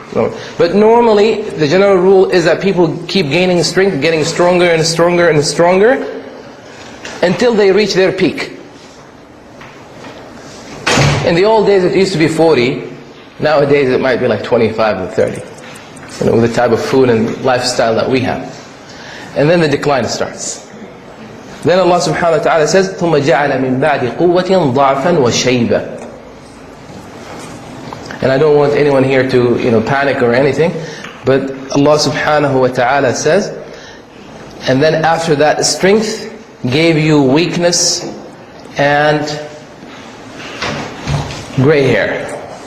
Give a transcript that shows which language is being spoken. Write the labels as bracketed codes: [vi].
[en] But normally the general rule is that people keep gaining strength, getting stronger and stronger and stronger until they reach their peak. In the old days it used to be 40, nowadays it might be like 25 or 30, with the type of food and lifestyle that we have. And then the decline starts. Then Allah subhanahu wa ta'ala says, [ar] ثُمَّ جَعَلَ مِن بَعْدِ قُوَّةٍ ضَعْفًا وَشَيْبًا. [en] And I don't want anyone here to panic or anything, but Allah subhanahu wa ta'ala says, and then after that strength gave you weakness and gray hair.